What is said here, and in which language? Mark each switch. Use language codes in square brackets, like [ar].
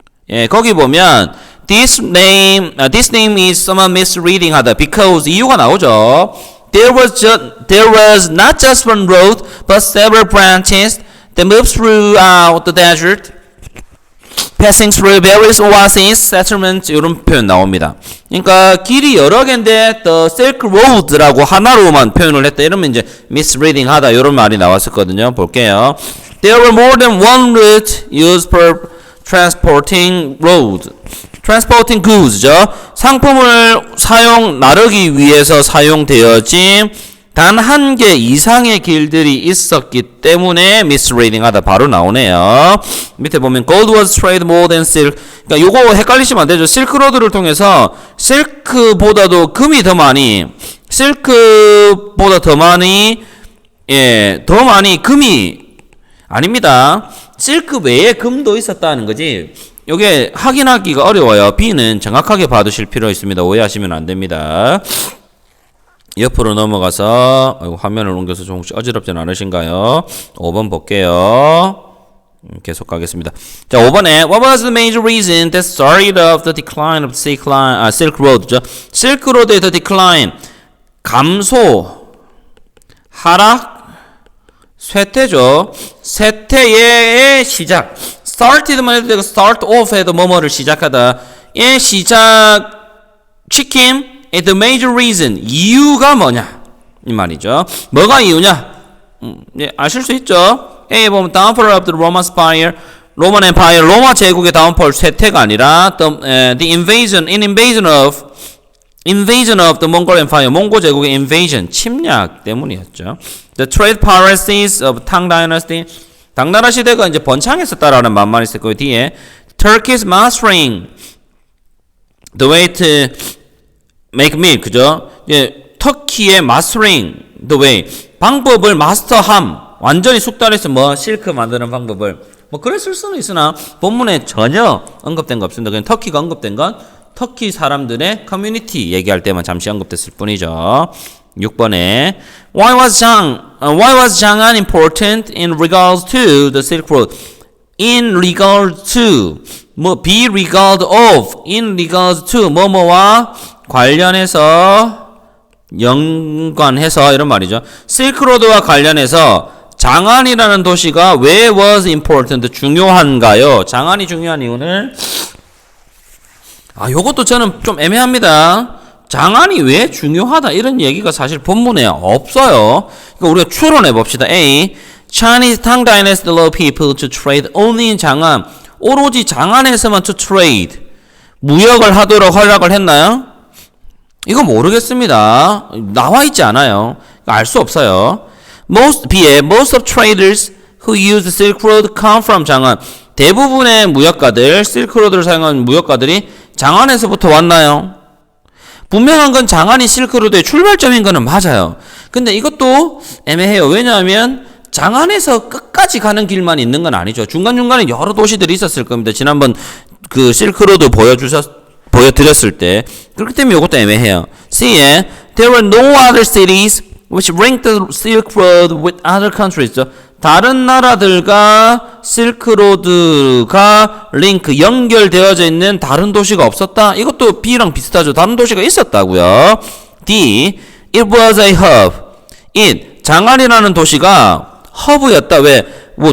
[ko] 예, 거기 보면 [en] This name is somewhat misreading [ko] 하다 because 이유가 나오죠. [en] There was not just one road but several branches that moved throughout the desert passing through various oases, settlements [ko] 이런 표현 나옵니다. 그러니까 길이 여러 개인데 the Silk Road라고 하나로만 표현을 했다. 이러면 이제 misreading 하다 이런 말이 나왔었거든요. 볼게요. [en] There were more than one route used per transporting road. transporting goods죠. [ko] 상품을 나르기 위해서 사용되어진 단 한 개 이상의 길들이 있었기 때문에 misreading 하다 바로 나오네요. 밑에 보면 [en] gold was traded more than silk. [ko] 그러니까 요거 헷갈리시면 안 되죠. 실크로드를 통해서 실크보다도 금이 더 많이, 실크보다 더 많이, 더 많이 금이 아닙니다. 실크 외에 금도 있었다는 거지. 요게 확인하기가 어려워요. B는 정확하게 봐두실 필요 있습니다. 오해하시면 안 됩니다. 옆으로 넘어가서 화면을 옮겨서 좀 혹시 어지럽진 않으신가요? 5번 볼게요. 계속 가겠습니다. 자, 5번에 [en] What was the major reason that started of the decline of Silk Road? [ko] Silk Road의 the decline, 감소, 하락, 쇠퇴죠. 쇠퇴의 시작. started만 해도 되고 start off 해도 뭐뭐를 시작하다. 의 시작시킴 the major reason, 이유가 뭐냐 이 말이죠. 뭐가 이유냐? 아실 수 있죠. [en] A 보면 downfall of the Roman Empire, Roman Empire, [ko] 로마 제국의 [en] downfall, [ko] 쇠퇴가 아니라 [en] the invasion of the Mongol Empire, [ko] 몽고 제국의 [en] invasion, [ko] 침략 때문이었죠. [en] The trade policies of Tang Dynasty, [ko] 당나라 시대가 이제 번창했었다라는 말만 있었고요. 뒤에 [en] Turkey's mastering the way to make milk, [ko] 그죠? 터키의 mastering the way, 방법을 마스터함, 완전히 숙달해서 실크 만드는 방법을 그랬을 수는 있으나 본문에 전혀 언급된 거 없습니다. 그냥 터키가 언급된 건 터키 사람들의 커뮤니티 얘기할 때만 잠시 언급됐을 뿐이죠. [en] 6번에 Why was Chang'an important in regards to the Silk Road? In regard to, be regard of, in regards to, [ko] 뭐뭐와 관련해서, 연관해서 이런 말이죠. 실크로드와 관련해서 장안이라는 도시가 왜 [en] was important, [ko] 중요한가요? 장안이 중요한 이유는 요것도 저는 좀 애매합니다. 장안이 왜 중요하다 이런 얘기가 사실 본문에 없어요. 그러니까 우리가 추론해 봅시다. A. [en] Chinese Tang Dynasty allowed people to trade only in 장안. [ko] 오로지 장안에서만 to trade, 무역을 하도록 허락을 했나요? 이거 모르겠습니다. 나와 있지 않아요. 알 수 없어요. [en] Most of traders who use the Silk Road come from 장안. [ko] 대부분의 무역가들, 실크로드를 사용한 무역가들이 장안에서부터 왔나요? 분명한 건 장안이 실크로드의 출발점인 거는 맞아요. 근데 이것도 애매해요. 왜냐하면 장안에서 끝까지 가는 길만 있는 건 아니죠. 중간중간에 여러 도시들이 있었을 겁니다. 지난번 그 실크로드 보여드렸을 때. 그렇기 때문에 이것도 애매해요. [en] C에 There were no other cities which linked the Silk Road with other countries. [ko] 다른 나라들과 실크로드가 연결되어져 있는 다른 도시가 없었다? 이것도 B랑 비슷하죠. 다른 도시가 있었다고요. [en] D. It was a hub. [ko] 장안이라는 도시가 허브였다. 왜?